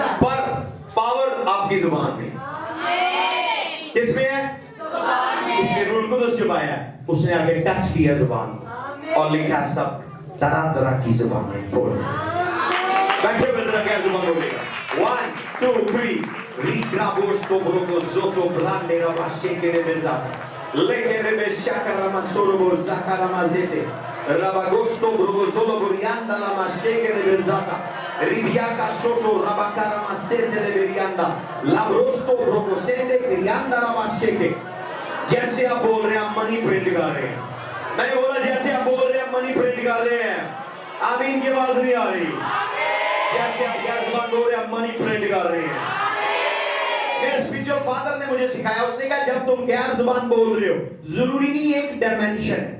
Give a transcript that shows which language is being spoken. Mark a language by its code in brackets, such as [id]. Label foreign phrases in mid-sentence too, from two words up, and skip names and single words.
[hi] पर पावर आपकी जुबान में, किसमें है? इसने रूल को तो छुपाया, उसने आगे टच किया जुबान, और लिखा सब तरह तरह की जुबानें बोल। बैठे बैठे गैर जुबान बोलेगा। 1 2 3 रिग्राबोस्को ब्रोको जोटो ब्रांडे रवाशे के रे बेजाता लेके रे बेशाकरा मासोरो जाकरा माजेते राबागोस्को ब्रोको जोलो बुरियांदा ला माशे के रे बेजाता रिबियाका सोटो राबाकारा मासेते रे बेरियांदा लाब्रोस्को ब्रोको सेंडे रियांदा ला माशे के। जैसे आप बोल रहे हैं, आप [en] money print [hi] कर रहे हैं। मैंने बोला जैसे आप बोल रहे हैं, [en] money print [hi] कर रहे हैं। आमीन की आवाज नहीं आ रही। जैसे आप गैर जुबान बोल रहे हैं, आप [en] money print [hi] कर रहे हैं। मेरे [en] spiritual father [hi] ने मुझे सिखाया, उसने कहा जब तुम गैर जुबान बोल रहे हो, जरूरी नहीं एक डायमेंशन है।